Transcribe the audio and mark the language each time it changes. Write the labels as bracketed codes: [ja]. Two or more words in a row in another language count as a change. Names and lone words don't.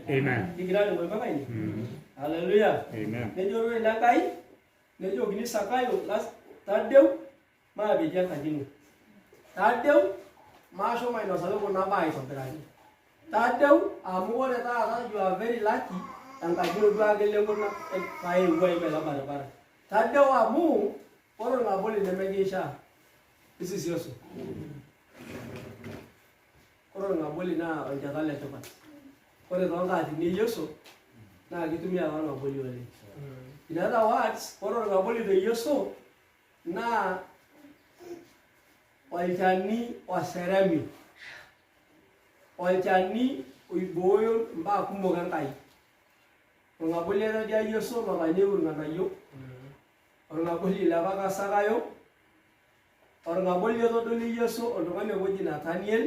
[mas] Amen. Kigira aningo mpaka ine? Haleluya. Amen. Nejo ore Enkai nejokini Sakayo tadeu maapetie enkaji ino. Tadeu maashomo ainosaki kuna baa aitobiraki. Tadeu amu ore taata [en] you are very lucky [mas] enkaji ino duo ake leng'ona paepuo aim ele baribara. Tadeu amu ore orng'aboli nemekiishaa. Esi Yesu. Ore orng'aboli naa olchata letipat. Ore toonkatini e Yesu naa kitumia apa orng'aboli oleng. [en] In other words, [mas] ore orng'aboli te Yesu naa olchani oseremi. Olchani oibooyo mbaa kumok Enkai. Orng'aboli etedia Yesu lotanyeu irng'anayio. Orng'aboli lepaka Sakayo. Orng'aboli etodoli Yesu oltung'ani oji Nathaniel.